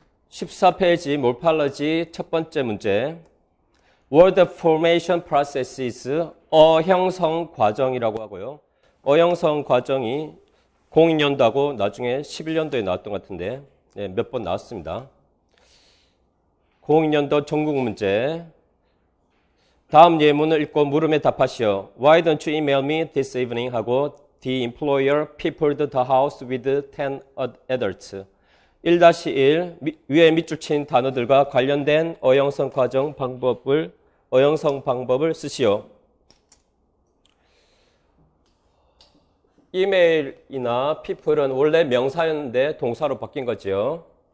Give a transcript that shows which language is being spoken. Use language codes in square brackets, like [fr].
[ko] (14페이지) 몰팔러지 첫 번째 문제. [en] Word formation processes [ko] 어형성 과정이라고 하고요. 어형성 과정이 02년도하고 나중에 11년도에 나왔던 것 같은데 몇 번 나왔습니다. 02년도 전국 문제. 다음 예문을 읽고 물음에 답하시오. [en] Why don't you email me this evening? 하고 The employer peopled the house with 10 adults. [ko] 1-1 위에 밑줄 친 단어들과 관련된 어형성 방법을 쓰시오. 이메일이나 people은 원래 명사였는데 동사로 바뀐 거죠.